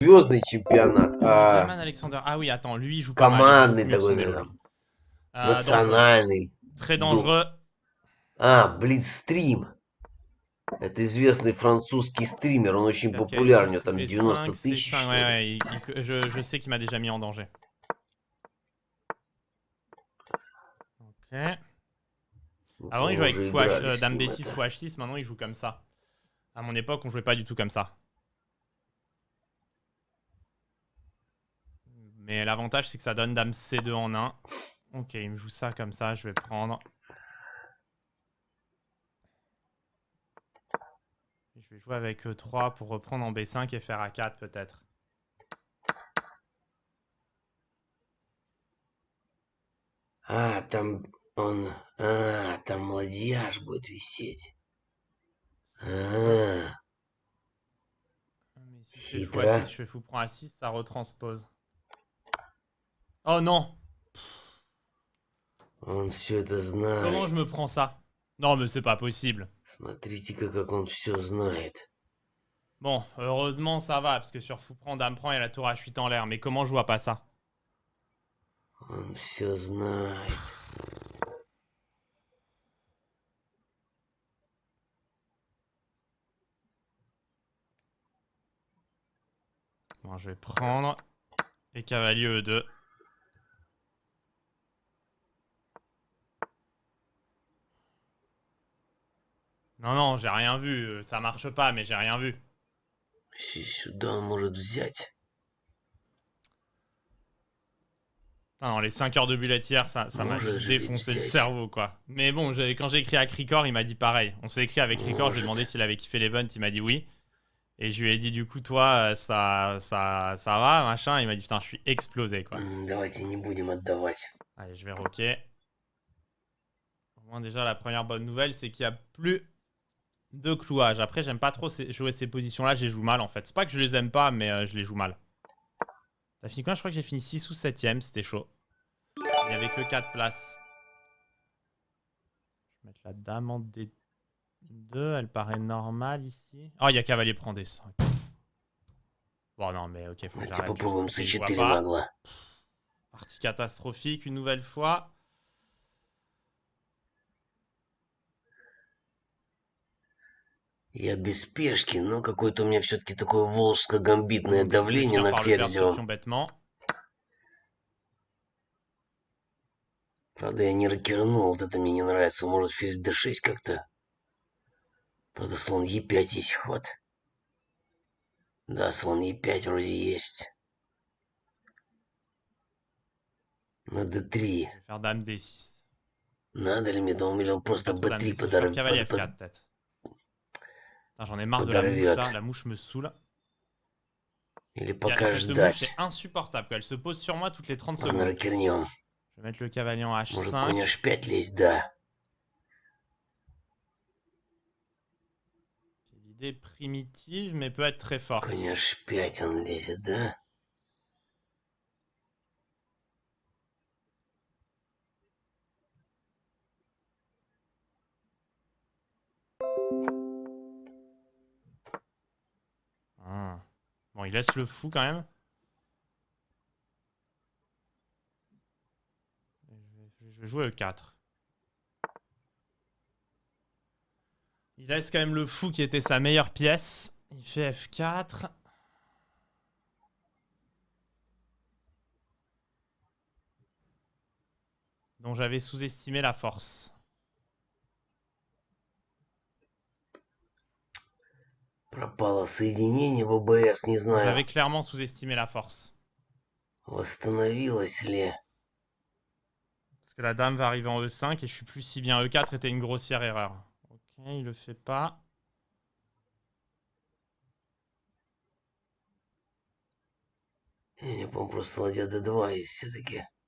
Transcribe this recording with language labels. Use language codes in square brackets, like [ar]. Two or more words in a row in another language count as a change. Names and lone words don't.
[ru] звездный чемпионат, а Герman Alexander. [fr] Ah oui, attends, lui il joue pas mal, il joue beaucoup [ru] командный [fr] mieux que son [ru] такой, [fr] elo lui. [ru] там, [fr] Dangereux. [ru] национальный. [fr] Très dangereux. [ru] Блицстрим. Это известный французский стример, он очень 4 популярен, у [fr] KG, [ru] него [fr] fou [ru] там [fr] G5, [ru] 90 [fr] C5. [ru] тысяч, что [fr] Ouais, [ru] ли. [fr] ouais, je sais qu'il m'a déjà mis en danger. Ok. Avant, il jouait avec [ru] Уже [fr] fou [ru] играли с [fr] Dame [ru] ним [fr] B6, [ru] это. [fr] fou H6, maintenant il joue comme ça. À mon époque, on jouait pas du tout comme ça. Mais l'avantage, c'est que ça donne Dame C2 en 1. Ok, il me joue ça comme ça, je vais prendre. Je vais jouer avec E3 pour reprendre en B5 et faire A4 peut-être. [ru] Там он... там ладьяж будет висеть. [fr] Mais si je fais fou A6, [ru] Хитро. [fr] je fais fou prend A6, ça retranspose. Oh non! [ru] Он все это [fr] Comment [ru] знает. [fr] je me prends ça? Non, mais c'est pas possible. [ru] Смотрите-ка, как он все знает. [fr] Bon, heureusement ça va, parce que sur fou prend, dame prend, il y a la tour H8 en l'air. Mais comment je vois pas ça? [ru] Он все знает. [fr] Bon, je vais prendre. Et cavalier E2. Non, non, j'ai rien vu. Ça marche pas, mais j'ai rien vu. [ru] Сюда он может взять. [fr] Non, les 5 heures de bullet hier, ça m'a [ru] Может [fr] juste [ru] же ведь [fr] défoncé le [ru] взять. [fr] cerveau, quoi. Mais bon, quand j'ai écrit avec Ricor, il m'a dit pareil. On s'est écrit avec Ricor, je lui ai demandé [ru] Может. [fr] s'il avait kiffé l'event, il m'a dit oui. Et je lui ai dit, du coup, toi, ça va, machin. Il m'a dit, putain, je suis explosé, quoi. [ru] Давайте не будем отдавать. [fr] Allez, je vais rocker. Au moins, déjà, la première bonne nouvelle, c'est qu'il n'y a plus de clouage. Après, j'aime pas trop jouer ces positions-là, je les joue mal, en fait. C'est pas que je les aime pas, mais je les joue mal. T'as fini quoi? Je crois que j'ai fini 6 ou 7ème, c'était chaud. Il n'y avait que 4 places. Je vais mettre la dame en D2, elle paraît normale ici. Oh, il y a cavalier prend D5. Bon, non, mais ok, faut que [ru] Давайте [fr] j'arrête. [ru] попробуем [fr] Ok, je vois [ru] C4 [fr] pas. [ru] нагло. [fr] Partie catastrophique une nouvelle fois. [ru] Я без спешки, но какое-то у меня все-таки такое волжско-гамбитное [fr] Donc, je vais [ru] давление [fr] finir [ru] на [fr] par le perdre ce [ru] ферзевом. [fr] pion bêtement. [ru] Правда, я не рокернул, вот это мне не нравится. Может, ферзь d6 как-то. Правда, слон e5 есть ход. Да, слон e5 вроде есть. На d3. [fr] Je vais faire dame D6. [ru] Надо ли мне, думал, или он просто [fr] Pas trop dame [ru] b3 [fr] D6, je vais faire cavalier F4 peut-être. J'en ai marre de la mouche là, la mouche me saoule. [ru] Или пока [fr] Cette mouche est [ru] ждать. [fr] insupportable. Elle se pose sur moi toutes les 30 [ru] Ладно, [fr] secondes. [ru] рокернем. [fr] Je vais mettre le cavalier en [ru] Может, конь [fr] H5. [ru] h5 лезть, да. [fr] L'idée primitive, mais peut être très forte. [ru] Конь h5 он лезет, да? [fr] Ah. Bon, il laisse le fou quand même. Je vais jouer E4. Il laisse quand même le fou qui était sa meilleure pièce. Il fait F4. Dont j'avais sous-estimé la force. [ru] Пропало соединение в ОБС, не знаю. [fr] J'avais clairement sous-estimé la force. [ru] Восстановилось ли? [fr] Parce que la dame va arriver en E5 et je suis plus si bien. E4 était une grossière erreur. Ok, il le fait pas. [ru] Я не помню, просто ладья d2 есть все-таки.